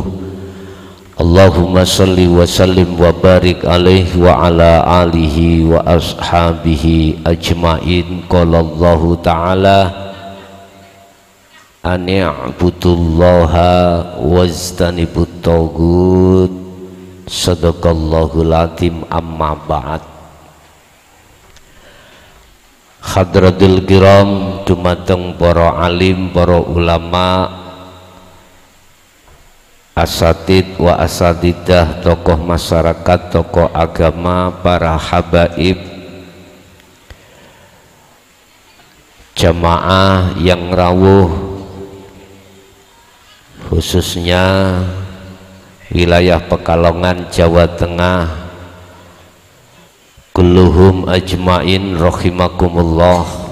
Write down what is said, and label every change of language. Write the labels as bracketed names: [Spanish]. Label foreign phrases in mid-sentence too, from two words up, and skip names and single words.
[Arabic] اللهم صل وسلم وبارك عليه وعلى آله وأصحابه أجمعين. قال الله تعالى أن اعبدوا الله واجتنبوا الطاغوت. صدق الله العظيم. أما بعد. حضرات الكرام, [Javanese] dumateng para alim, para ulama, [Arabic] أساتيذ وأستاذات, [Indonesian] tokoh masyarakat, tokoh agama, para habaib, jamaah yang rawuh, khususnya wilayah Pekalongan, Jawa Tengah, [Arabic] كلهم أجمعين رحمكم الله.